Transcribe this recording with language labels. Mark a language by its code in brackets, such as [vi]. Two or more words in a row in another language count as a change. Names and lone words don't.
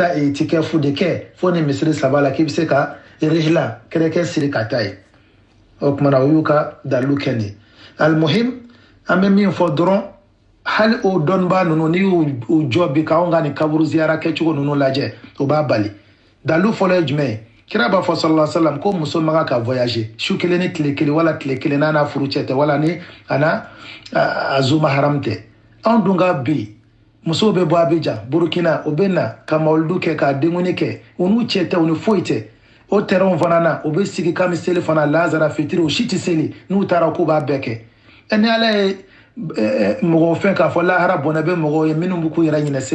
[bm] taa itikafu de kɛ fo ni misiri saba la k'i bɛ se ka rihla kɛrɛkɛ siri ka taa ye o kuma na o y'u ka dalilu kɛ nin almuhim an bɛ min fɔ dɔrɔn hali o dɔnniba ninnu n'i y'u jɔ bi k'anw ka nin kaburu ziyara kɛcogo ninnu lajɛ o b'a bali dalilu fɔlɔ ye jumɛn ye kira b'a fɔ [ar] صلى الله عليه وسلم [bm] ko muso maga ka voyager su 1 ni tile 1 wala tile 1 n'a furu cɛ tɛ wala ni ana azuma haram tɛ anw dun ka bi musow bɛ bɔ Abidjan Burkina o bɛ na ka mawulidu kɛ ka denguni kɛ u n'u cɛ tɛ u ni foyi tɛ o terrain fana na u bɛ sigi kami seli fana lazara fitiri o si tɛ seli n'u taara k'u b'a bɛɛ kɛ ni ala ye mɔgɔw fɛn k'a fɔ lahara bɔnɛ bɛ mɔgɔw ye minnu bɛ k'u yɛrɛ ɲinɛ seli